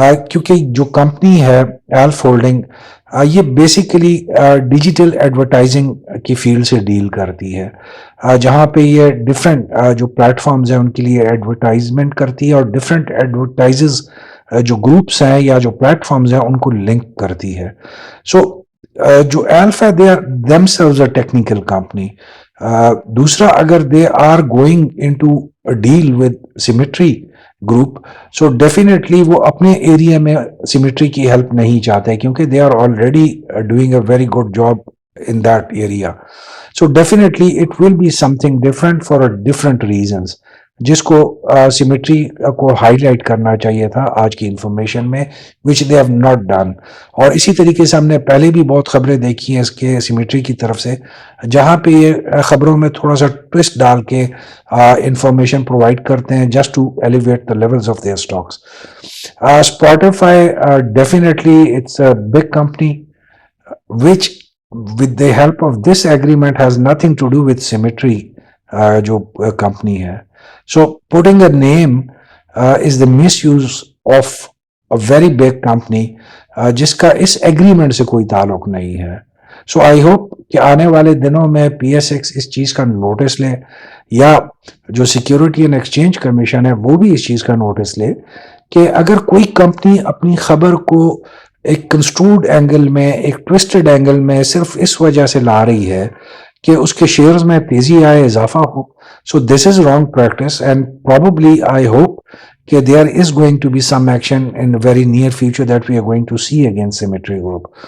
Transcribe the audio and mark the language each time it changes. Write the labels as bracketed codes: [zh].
[ur] کیونکہ جو کمپنی ہے ایلف ہولڈنگ یہ بیسیکلی ڈیجیٹل ایڈورٹائزنگ کی فیلڈ سے ڈیل کرتی ہے, جہاں پہ یہ ڈفرینٹ جو پلیٹ فارمز ہیں ان کے لیے ایڈورٹائزمنٹ کرتی ہے, اور ڈفرینٹ ایڈورٹائزز جو گروپس ہیں یا جو پلیٹ فارمز ہیں ان کو لنک کرتی ہے. سو جو ایلف ہے [en] They are themselves a technical company. دوسرا, اگر they are going into deal with Symmetry group, [ur] so definitely وہ اپنے ایریا میں سیمیٹری کی ہیلپ نہیں چاہتے کیونکہ [en] They are already doing a very good job in that area. So definitely it will be something different for different reasons, [ur] جس کو symmetry کو ہائی لائٹ کرنا چاہیے تھا آج کی انفارمیشن میں, [en] Which they have not done. [ur] اور اسی طریقے سے ہم نے پہلے بھی بہت خبریں دیکھی ہیں اس کے سیمیٹری کی طرف سے, جہاں پہ یہ خبروں میں تھوڑا سا ٹوسٹ ڈال کے انفارمیشن پرووائڈ کرتے ہیں [en] Just to elevate the levels of their stocks. Spotify definitely it's a big company which with the help of this agreement has nothing to do with Symmetry [ur] جو کمپنی ہے. [en] So putting a name is the misuse of a very big company [ur] جس کا اس agreement سے کوئی تعلق نہیں ہے. [en] so I hope [ur] کہ آنے والے دنوں میں PSX اس چیز کا نوٹس لے, یا جو سیکیورٹی اینڈ ایکسچینج کمیشن ہے وہ بھی اس چیز کا نوٹس لے کہ اگر کوئی کمپنی اپنی خبر کو ایک کنسٹروڈ اینگل میں، ایک ٹوسٹڈ اینگل میں صرف اس وجہ سے لا رہی ہے کہ اس کے شیئرز میں تیزی آئے، اضافہ ہو، [en] So this is wrong practice and probably I hope کہ there is going to be some action in very near future that we are going to see against Symmetry group.